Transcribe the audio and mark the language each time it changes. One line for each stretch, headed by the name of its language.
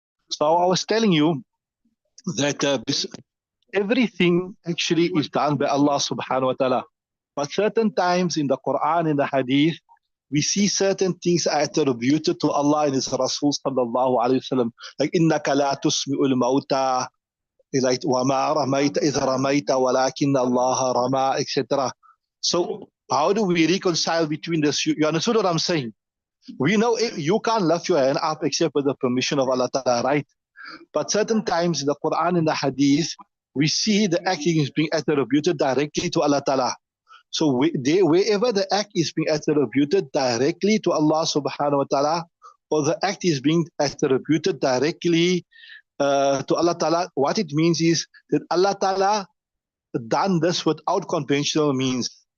English: So I was telling you that everything actually is done by Allah subhanahu wa ta'ala. But certain times in the Quran and the Hadith, we see certain things are attributed to Allah and His Rasul sallallahu alayhi wasallam.
Arabic: Like, إِنَّكَ لَا تُسْمِعُ الْمَوْتَى, like, وَمَا رَمَيْتَ إِذْ رَمَيْتَ وَلَكِنَّ اللَّهَ رَمَى, etc.
English: So how do we reconcile between this? You understood what I'm saying? We know you can't lift your hand up except with the permission of Allah Ta'ala, right? But certain times in the Quran and the Hadith, we see the acting is being attributed directly to Allah Ta'ala. So wherever the act is being attributed directly to Allah subhanahu wa ta'ala, or the act is being attributed directly to Allah Ta'ala, what it means is that Allah Ta'ala done this without conventional means.